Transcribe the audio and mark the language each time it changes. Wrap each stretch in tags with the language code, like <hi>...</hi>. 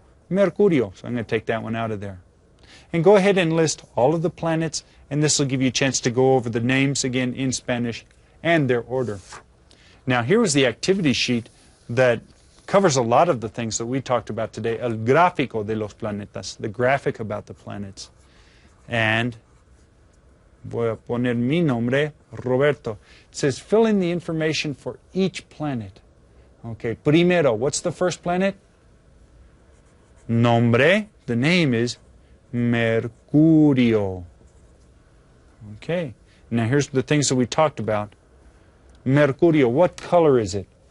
<en>Mercurio. So I'm going to take that one out of there. And go ahead and list all of the planets, and this will give you a chance to go over the names again in Spanish and their order. Now, here was the activity sheet that covers a lot of the things that we talked about today.</en> <es>El gráfico de los planetas,</es> <en>the graphic about the planets.</en> <es>And voy a poner mi nombre, Roberto.</es> <en>It says fill in the information for each planet. Okay, primero, what's the first planet? Nombre, the name is Mercurio. Okay, now here's the things that we talked about. Mercurio, what color is it?</en>